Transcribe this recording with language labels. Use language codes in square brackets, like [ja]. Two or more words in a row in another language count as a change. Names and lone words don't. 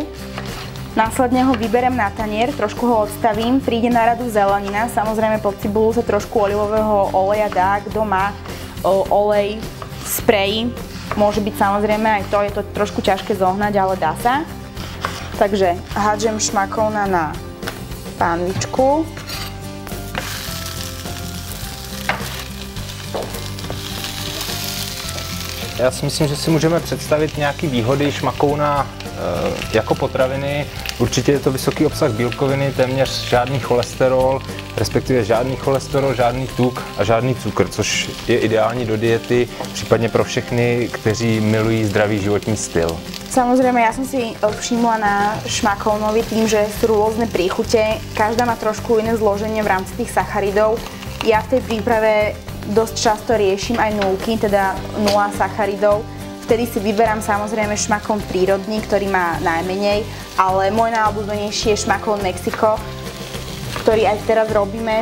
[sk] Následne ho vyberem na tanier, trošku ho odstavím, príde na radu zelenina, samozrejme pod cibulu sa trošku olivového oleja dá, kto má olej, sprej, môže byť samozrejme aj to, je to trošku ťažké zohnať, ale dá sa. Takže hádžem šmakouna na pánvičku. [cs] Já si myslím, že si můžeme představit nějaké výhody šmakouna jako potraviny. Určitě je to vysoký obsah bílkoviny, téměř žádný cholesterol, respektive žádný cholesterol, žádný tuk a žádný cukr, což je ideální do diety, případně pro všechny, kteří milují zdravý životní styl. [sk] Samozrejme, ja som si všimla na šmakounovi tým, že sú rôzne príchute, každá má trošku iné zloženie v rámci tých sacharidov. Ja v tej príprave dosť často riešim aj nulky, teda 0 sacharidov. Vtedy si vyberám samozrejme šmakoun prírodný, ktorý má najmenej, ale môj najobľúbenejší je šmakoun Mexiko, ktorý aj teraz robíme.